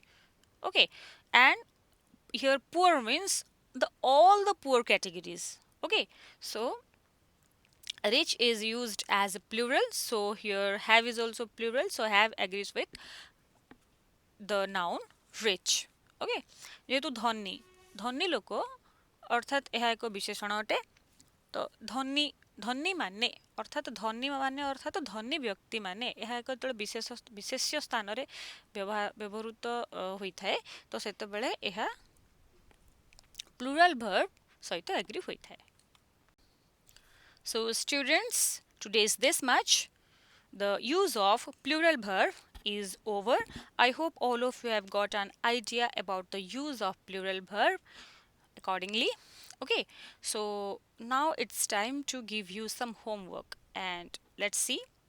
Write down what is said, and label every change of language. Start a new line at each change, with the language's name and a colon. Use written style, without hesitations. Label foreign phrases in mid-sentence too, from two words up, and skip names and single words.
English: Okay, and here poor means the all the poor categories. Okay, so rich is used as a plural, so here have is also plural, so have agrees with the noun rich.
Odia: Okay, ଯେହେତୁ ଧନୀ ଧନୀ ଲୋକ ଅର୍ଥାତ୍ ଏହା ଏକ ବିଶେଷଣ ଅଟେ। ତ ଧନୀ ଧନୀ ମାନେ ଅର୍ଥାତ୍ ଧନୀ ମାନେ ଅର୍ଥାତ୍ ଧନୀ ବ୍ୟକ୍ତିମାନେ ଏହା ଏକ ଯେତେବେଳେ ବିଶେଷ୍ୟ ସ୍ଥାନରେ ବ୍ୟବହୃତ ହୋଇଥାଏ ତ ସେତେବେଳେ ଏହା
English: plural verb
Odia: ସହିତ ଏଗ୍ରି ହୋଇଥାଏ।
English: So students, today is this much. The use of plural verb is over. I hope all of you have got an idea about the use of plural verb accordingly. Okay, so now it's time to give you some homework and let's see.